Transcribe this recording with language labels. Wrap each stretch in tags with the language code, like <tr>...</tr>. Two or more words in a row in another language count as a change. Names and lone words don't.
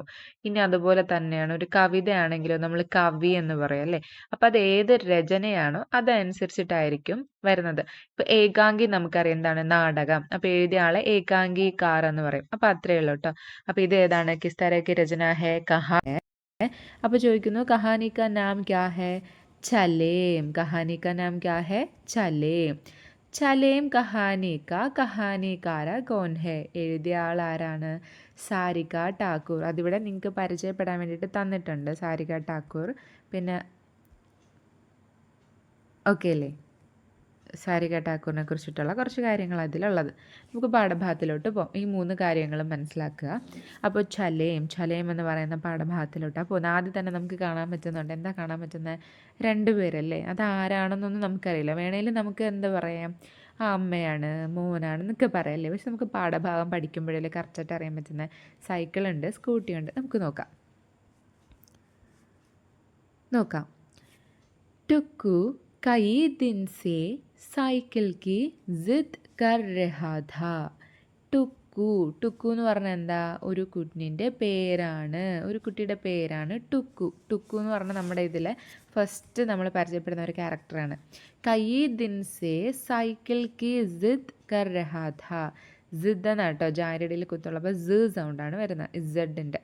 <ml>ഇനി അതുപോലെ തന്നെയാണ് ഒരു കവിതയാണെങ്കിലോ നമ്മൾ കവി എന്ന് പറയും അല്ലെ. അപ്പൊ അത് ഏത് രചനയാണോ അതനുസരിച്ചിട്ടായിരിക്കും വരുന്നത്. ഇപ്പൊ ഏകാംഗി നമുക്കറിയാം എന്താണ്? നാടകം. അപ്പൊ എഴുതിയ ആളെ ഏകാംഗിക്കാർ എന്ന് പറയും. അപ്പൊ അത്രയേ ഉള്ളൂ കേട്ടോ. അപ്പൊ ഇത് ഏതാണ്?</ml> <hi>किस तरह की रचना है कहा. अब जो कहानी का नाम क्या है? चलेम. कहानी का नाम क्या है? चलेम. चलेम कहानी का कहानीकार कौन है,</hi> <ml>എഴുതിയ ആൾ ആരാണ്? സാരിക ടാക്കൂർ. അതിവിടെ നിങ്ങൾക്ക് പരിചയപ്പെടാൻ വേണ്ടിയിട്ട് തന്നിട്ടുണ്ട്, സാരിക ടാക്കൂർ. പിന്നെ ഓക്കെ അല്ലേ? സാരിക ടാക്കൂറിനെ കുറിച്ചിട്ടുള്ള കുറച്ച് കാര്യങ്ങൾ അതിലുള്ളത്. നമുക്ക് പാഠഭാഗത്തിലോട്ട് പോകാം. ഈ 3 കാര്യങ്ങളും മനസ്സിലാക്കുക. അപ്പോൾ ചലേം എന്ന് പറയുന്ന പാഠഭാഗത്തിലോട്ട് അപ്പോൾ ആദ്യം തന്നെ നമുക്ക് കാണാൻ പറ്റുന്നുണ്ട്. എന്താ കാണാൻ പറ്റുന്നത്? 2 പേരല്ലേ. അത് ആരാണെന്നൊന്നും നമുക്കറിയില്ല. വേണമെങ്കിൽ നമുക്ക് എന്താ പറയാം, ആ അമ്മയാണ് മോനാണ് എന്നൊക്കെ പറയല്ലേ. പക്ഷെ നമുക്ക് പാഠഭാഗം പഠിക്കുമ്പോഴല്ലേ കറക്റ്റായിട്ട് അറിയാൻ പറ്റുന്നത്. സൈക്കിളുണ്ട്, സ്കൂട്ടിയുണ്ട്. നമുക്ക് നോക്കാം.</ml> <hi>टुक्कू कई दिन से साइकिल की जिद कर रहा था.</hi> <ml>ടുക്കു എന്ന് പറഞ്ഞാൽ എന്താ? ഒരു കുഞ്ഞിൻ്റെ പേരാണ്, ഒരു കുട്ടിയുടെ പേരാണ് ടുക്കു. ടുക്കു എന്ന് പറഞ്ഞാൽ നമ്മുടെ ഇതിലെ ഫസ്റ്റ് നമ്മൾ പരിചയപ്പെടുന്ന ഒരു ക്യാരക്ടറാണ്.</ml> <hi>कई दिन से साइकिल की जिद कर रहा था.</hi> <ml>സിദ് എന്നാണ് കേട്ടോ, ജാരിടയിൽ കുത്തുള്ളപ്പോൾ സ സൗണ്ടാണ് വരുന്നത്, ഇസഡിൻ്റെ.</ml>